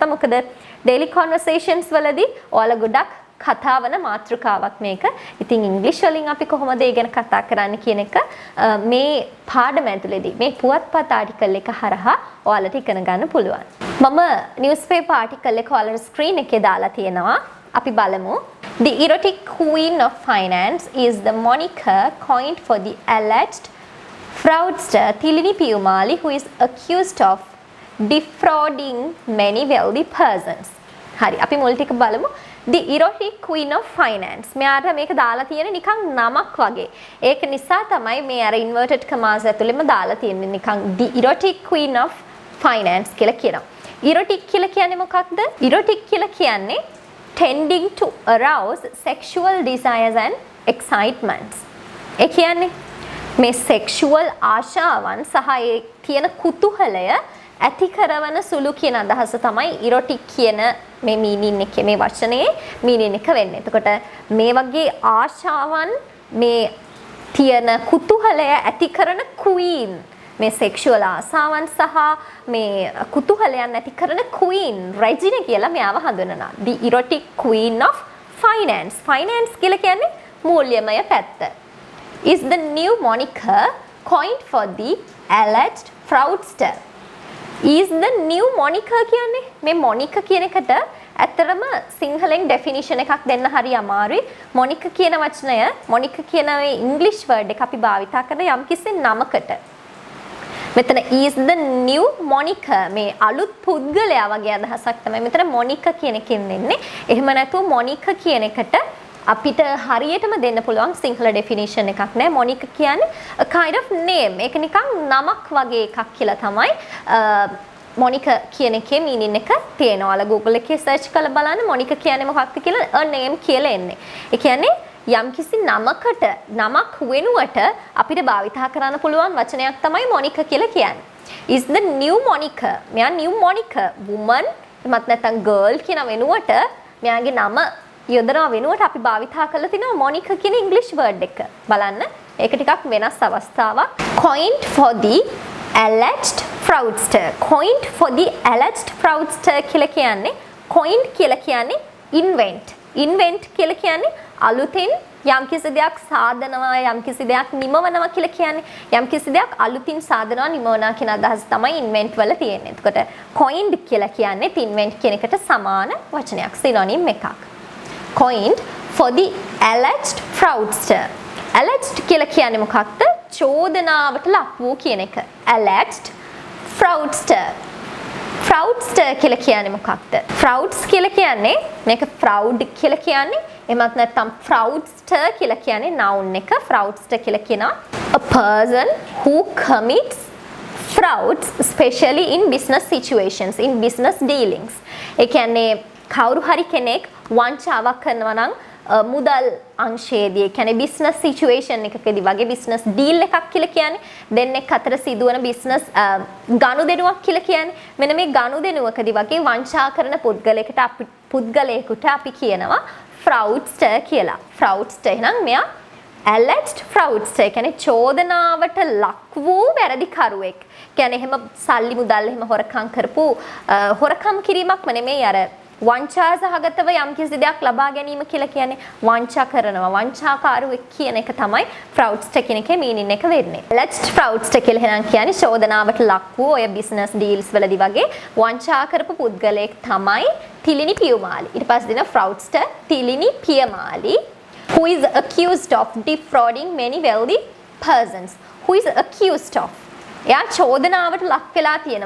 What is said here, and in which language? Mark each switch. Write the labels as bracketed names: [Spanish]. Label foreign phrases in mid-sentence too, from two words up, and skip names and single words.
[Sinhala] මොකද [English] daily conversations [Sinhala] වලදී ඔයාලා ගොඩක් කතාවන මාතෘකාවක් මේක. ඉතින් ඉංග්‍රීසි වලින් අපි කොහොමද ඒ ගැන කතා කරන්න කියන එක මේ පාඩම ඇතුළේදී මේ පුවත්පත් ආටිකල් එක හරහා ඔයාලට ඉගෙන ගන්න පුළුවන්. මම [English] newspaper article [Sinhala] එක ඔයාලට screen එකේ දාලා තියෙනවා. අපි බලමු. [English] The erotic queen of finance is the moniker coined for the alleged fraudster Tilini Piyumali, who is accused of defrauding many wealthy persons. [Sinhala] හරි අපි මුල් ටික බලමු. [English] The erotic queen of finance. [Sinhala] මෙයාට මේක දාලා තියෙන්නේ නිකන් නමක් වගේ. ඒක නිසා තමයි මේ අර [English] inverted commas [Sinhala] ඇතුළෙම දාලා තියෙන්නේ නිකන් [English] the erotic queen of finance [Sinhala] කියලා කියනවා. erotic කියලා කියන්නේ මොකක්ද? erotic කියලා කියන්නේ [English] tending to arouse sexual desires and excitements. [Sinhala] ඒ කියන්නේ මේ sexual ආශාවන් සහ ඒ තියෙන කුතුහලය ඇති කරවන සුළු කියන අදහස තමයි erotic කියන මේ meaning එකේ මේ වචනේ meaning එක වෙන්නේ. එතකොට මේ වගේ ආශාවන් මේ තියෙන කුතුහලය ඇති කරන queen මේ sexual ආසාවන් සහ මේ කුතුහලයන් ඇති කරන queen Regina කියලා මෙයාව හඳුනනවා. [English] The erotic queen of finance. [Sinhala] finance කියලා කියන්නේ මූල්‍යමය පැත්ත. [English] Is the new moniker coined for the alleged fraudster. Is the new moniker [Sinhala] කියන්නේ මේ moniker කියන එකට ඇත්තටම සිංහලෙන් definition එකක් දෙන්න හරි අමාරුයි. moniker කියන වචනය moniker කියන මේ [English] English word [Sinhala] එක අපි භාවිතා කරන යම්කිසි නමකට. මෙතන [English] is the new moniker [Sinhala] මේ අලුත් පුද්ගලයා වගේ අදහසක් තමයි මෙතන moniker කියන එකෙන් දෙන්නේ. එහෙම නැතුව moniker කියන එකට අපිට හරියටම දෙන්න පුළුවන් සිංහල definition එකක් නෑ. [English] moniker කියන්නේ a kind of name. [Sinhala] ඒක නිකන් නමක් වගේ එකක් කියලා තමයි moniker කියන එකේ meaning එක තියෙනවා. ඔයාලා Google එකේ search කරලා බලන්න moniker කියන්නේ මොකක්ද කියලා a name කියලා එන්නේ. ඒ කියන්නේ යම්කිසි නමකට නමක් වෙනුවට අපිට භාවිතා කරන්න පුළුවන් වචනයක් තමයි moniker කියලා කියන්නේ. [English] is the new moniker. [Sinhala] මෙයා [English] new moniker woman [Sinhala] එමත් නැත්නම් girl කියන වෙනුවට මෙයාගේ නම යොදනවා වෙනුවට අපි භාවිතා කරලා තිනවා moniker කියන [English] English word [Sinhala] එක. බලන්න. ඒක ටිකක් වෙනස් අවස්ථාවක්. [English] coined for the alleged fraudster. coined for the alleged fraudster [Sinhala] කියලා කියන්නේ coined කියලා කියන්නේ invent. invent කියලා කියන්නේ අලුතෙන් යම්කිසි දෙයක් සාදනවා යම්කිසි දෙයක් නිමවනවා කියලා කියන්නේ යම්කිසි දෙයක් අලුතින් සාදනවා නිමවනවා කියන අදහස තමයි invent වල තියෙන්නේ. එතකොට coined කියලා කියන්නේ invent කියන එකට සමාන වචනයක් synonym එකක්. [English] coined for the alleged fraudster. [Sinhala] alleged කියලා කියන්නේ මොකක්ද? චෝදනාවට ලක් වූ කියන එක. [English] alleged fraudster. [Sinhala] fraudster කියලා කියන්නේ මොකක්ද? frauds කියලා කියන්නේ මේක fraud කියලා කියන්නේ එමත් නැත්නම් fraudster කියලා කියන්නේ noun එක. [English] fraudster [Sinhala] කියලා කියනවා [English] a person who commits frauds especially in business situations, in business dealings. [Sinhala] ඒ කියන්නේ කවුරු හරි කෙනෙක් වංචාවක් කරනවා නම් මුදල් අංශයේදී ඒ කියන්නේ [English] business situation [Sinhala] එකකදී වගේ [English] business deal [Sinhala] එකක් කියලා කියන්නේ දෙන්නෙක් අතර සිදුවන බිස්නස් ගනුදෙනුවක් කියලා කියන්නේ මෙන්න මේ ගනුදෙනුවකදී වගේ වංචා කරන පුද්ගලයෙකුට අපි කියනවා fraudster කියලා. fraudster එහෙනම් මෙයා [English] alleged fraudster [Sinhala] කියන්නේ චෝදනාවට ලක් වූ වැරදිකරුවෙක්. කියන්නේ එහෙම සල්ලි මුදල් එහෙම හොරකම් කරපු හොරකම් කිරීමක්ම නෙමෙයි අර වංචා සහගතව යම්කිසි දෙයක් ලබා ගැනීම කියලා කියන්නේ වංචා කරනවා වංචාකාරුවෙක් කියන එක තමයි fraudster කියන එකේ meaning එක වෙන්නේ. [English] alleged fraudster [Sinhala] කියලා එහෙනම් කියන්නේ චෝදනාවට ලක් වූ ඔය [English] business deals [Sinhala] වලදී වගේ වංචා කරපු පුද්ගලයෙක් තමයි තිලිනි පියමාලි. ඊට පස්සේ දෙන [English] fraudster තිලිනි පියමාලි who is accused of defrauding many wealthy persons. who is accused of [Sinhala] එයා චෝදනාවට ලක් වෙලා තියෙනවා.